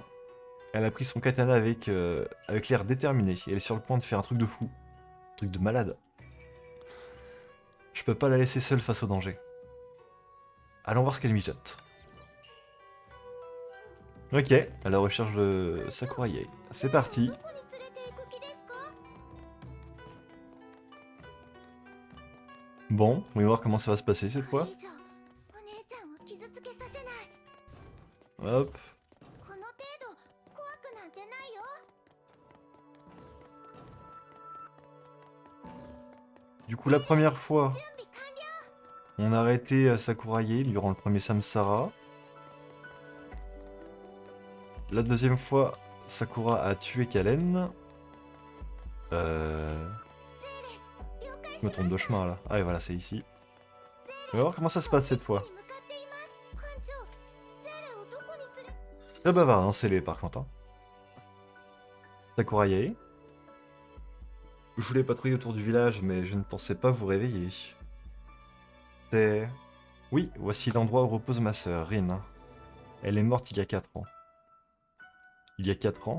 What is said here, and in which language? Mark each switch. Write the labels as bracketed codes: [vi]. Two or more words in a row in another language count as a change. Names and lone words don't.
[fr] Elle a pris son katana avec l'air déterminé. Et elle est sur le point de faire un truc de fou. Un truc de malade. Je peux pas la laisser seule face au danger. Allons voir ce qu'elle mijote. Ok, à la recherche de Sakurayai. C'est parti. [ja] どこに連れて行く気ですか？ [fr] Bon, on va voir comment ça va se passer cette [ja] これ [fr] fois. [ja] 以上お姉ちゃんを傷つけさせない。 [fr] Hop. [ja] この程度怖くなんてないよ。 [fr] Du coup, la première fois, [ja] 準備完了。 [fr] on a arrêté Sakurayai durant le premier Samsara. La deuxième fois, Sakura a tué Kalen. [ja] 了解 [fr] Je me trompe de chemin là. Ah et voilà, c'est ici. On va voir comment ça se passe cette fois. [ja] に向かっています。艦長、ゼレをどこに連れ [fr] Très bavard, hein, c'est les par contre. Hein. Sakurayai. Je voulais patrouiller autour du village, mais je ne pensais pas vous réveiller. C'est... Oui, voici l'endroit où repose ma sœur, Rin. Elle est morte il y a 4 ans. Il y a 4 ans?